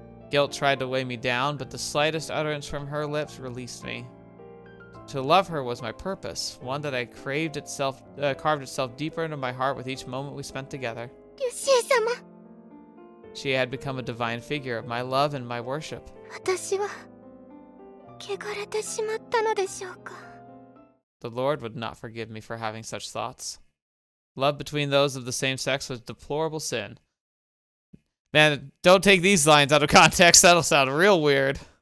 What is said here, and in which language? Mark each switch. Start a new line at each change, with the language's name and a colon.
English: Guilt tried to weigh me down, but the slightest utterance from her lips released me. To love her was my purpose, one that I carved itself deeper into my heart with each moment we spent together.
Japanese: ルシー様
English: She had become a divine figure of my love and my worship.
Japanese: 私は汚れてしまったのでしょうか。
English: The Lord would not forgive me for having such thoughts. Love between those of the same sex was deplorable sin. Man, don't take these lines out of context. That'll sound real weird.